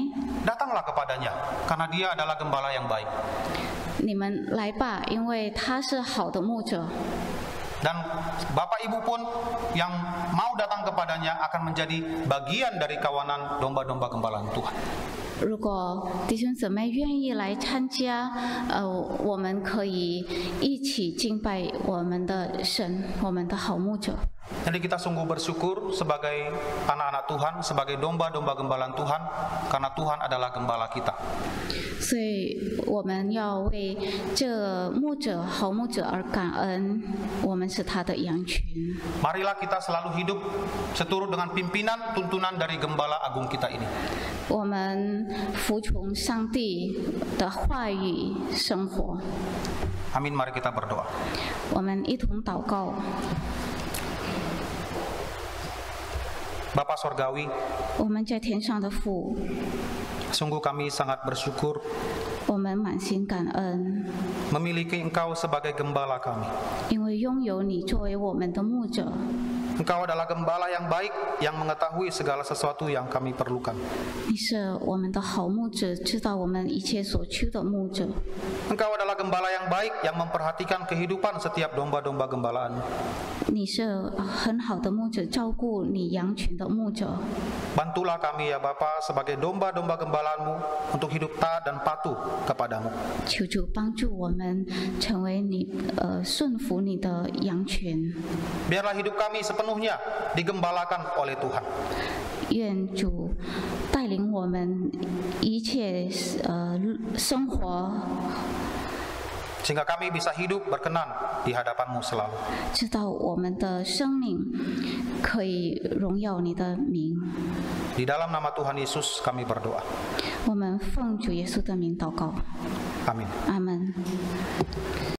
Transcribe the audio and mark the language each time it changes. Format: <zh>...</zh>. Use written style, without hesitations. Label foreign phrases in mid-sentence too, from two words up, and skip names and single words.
<id>datanglah kepadanya, karena Dia adalah gembala yang baik.</id> <zh>你们来吧，因为他是好的牧者。</zh> <id>Dan Bapak Ibu pun yang mau datang kepadanya akan menjadi bagian dari kawanan domba-domba gembalaan Tuhan.</id> <zh>如果弟兄姊妹愿意来参加，我们可以一起敬拜我们的神，我们的好牧者。</zh> <id>Jadi kita sungguh bersyukur sebagai anak-anak Tuhan, sebagai domba-domba gembalaan Tuhan, karena Tuhan adalah gembala kita.</id> <zh>所以我们要为这牧者、好牧者而感恩，我们是他的羊群。</zh> <id>Marilah kita selalu hidup seturut dengan pimpinan tuntunan dari gembala agung kita ini.</id> <zh>我们服从上帝的话语生活。</zh> <id>Amin, mari kita berdoa.</id> <zh>我们一同祷告。</zh> <id>Bapa Sorgawi,</id> <zh>我们在天上的父，</zh> <id>sungguh kami sangat bersyukur</id> <zh>我们满心感恩，</zh> <id>memiliki Engkau sebagai gembala kami.</id> <zh>因为拥有你作为我们的牧者。</zh> <id>Engkau adalah gembala yang baik, yang mengetahui segala sesuatu yang kami perlukan.</id> <zh>你是我们的好牧者，知道我们一切所需的牧者。</zh> <id>Engkau adalah gembala yang baik, yang memperhatikan kehidupan setiap domba-domba gembalaan.</id> <zh>你是很好的牧者，照顾你羊群的牧者。</zh> <id>Bantulah kami ya Bapa sebagai domba-domba gembalaanmu untuk hidup taat dan patuh kepadamu.</id> <zh>求主帮助我们成为你顺服你的羊群。</zh> <id>Biarlah hidup kami sepenuhnya digembalakan oleh Tuhan.</id> <zh>愿主带领我们一切生活，</zh> <id>Sehingga kami bisa hidup berkenan di hadapan-Mu selalu.</id> <zh>知道我们的生命可以荣耀你的名。</zh> <id>Di dalam nama Tuhan Yesus kami berdoa.</id> <zh>我们奉主耶稣的名祷告，</zh> <id>Amin.</id> <zh>阿门。</zh>